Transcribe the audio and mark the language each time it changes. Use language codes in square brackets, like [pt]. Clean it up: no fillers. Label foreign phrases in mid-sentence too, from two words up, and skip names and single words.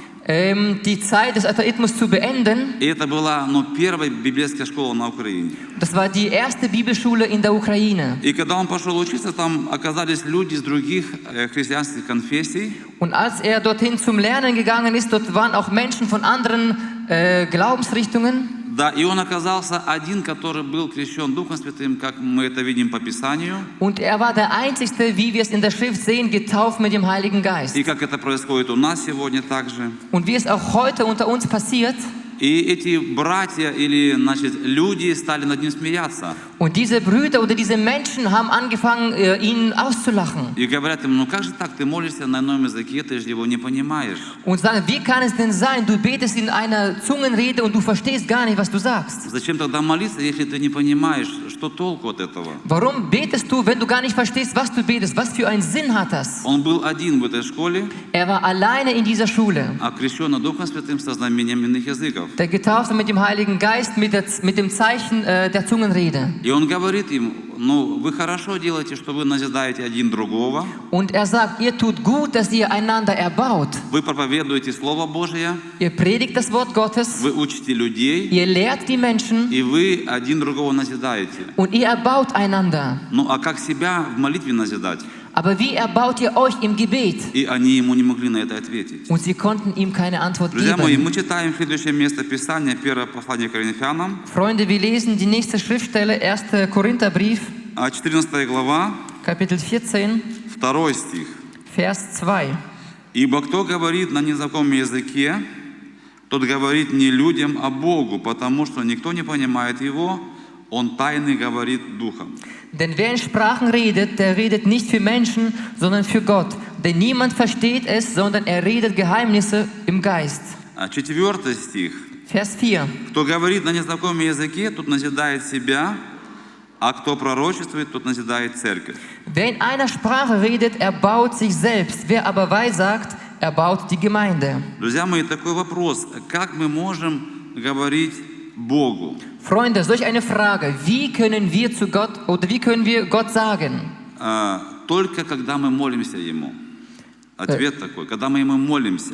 [de] die Zeit des Atheismus zu beenden. [ru] И это была, первая библейская школа на Украине. [de] Das war die erste Bibelschule in der Ukraine. [ru] И когда он пошел учиться, там оказались люди из других христианских конфессий. [de] Und als er dorthin zum Lernen gegangen ist, dort waren auch Menschen von anderen Glaubensrichtungen. [ru] Да, и он оказался один, который был крещен Духом Святым, как мы это видим по Писанию. [de] Und er war der Einzige, wie wir es in der Schrift sehen, getauft mit dem Heiligen Geist. [ru] И как это происходит у нас сегодня также. [de] Und wie es auch heute unter uns passiert. [ru] И эти братья или, люди стали над ним смеяться. [de] Und diese Brüder oder diese Menschen haben angefangen, ihn auszulachen. [ru] И говорят ему, как же так, ты молишься на ином языке, ты же его не понимаешь. [de] Und sagen, wie kann es denn sein, du betest in einer Zungenrede und du verstehst gar nicht, was du sagst. [ru] Зачем тогда молиться, если ты не понимаешь, что толку от этого? [de] Warum betest du, wenn du gar nicht verstehst, was du betest? Was für einen Sinn hat das? [ru] Он был один в этой школе, [de] Er war alleine in dieser Schule. [ru] окрещенный Духом Святым со знамением иных языков. [de] Der Getaufte mit dem Heiligen Geist, mit dem Zeichen der Zungenrede. [ru] И он говорит им, вы хорошо делаете, что вы назидаете один другого. [de] Und er sagt, ihr tut gut, dass ihr einander erbaut. [ru] Вы проповедуете Слово Божие. [de] Ihr predigt das Wort Gottes. [ru] Вы учите людей. [de] Ihr lehrt die Menschen. [ru] И вы один другого назидаете. [de] Und ihr erbaut einander. [ru] А как себя в молитве назидать? [de] Aber wie erbaut ihr euch im Gebet? [ru] И они ему не могли на это ответить. [de] Und sie konnten ihm keine Antwort [ru] Друзья мои, [de] geben. [ru] мы читаем следующее место Писания, первое послание к Коринфянам, [de] Freunde, wir lesen die nächste Schriftstelle, 1. Korintherbrief, [ru] 14 глава, [de] Kapitel 14, [ru] 2 стих. [de] Vers 2. [ru] «Ибо кто говорит на незнакомом языке, тот говорит не людям, а Богу, потому что никто не понимает его, он тайны говорит духом». [de] Denn wer in Sprachen redet, der redet nicht für Menschen, sondern für Gott. Denn niemand versteht es, sondern er redet Geheimnisse im Geist. [ru] 4 стих. [de] Vers 4. [ru] «Кто говорит на незнакомом языке, тот назидает себя, а кто пророчествует, тот назидает церковь». [de] Wer in einer Sprache redet, er baut sich selbst. Wer aber weissagt, er baut die Gemeinde. [ru] Друзья мои, такой вопрос. Как мы можем говорить Богу? [de] Freunde, solch eine Frage. Wie können wir zu Gott oder wie können wir Gott sagen? [ru] Только когда мы молимся Ему. Ответ такой, когда мы Ему молимся.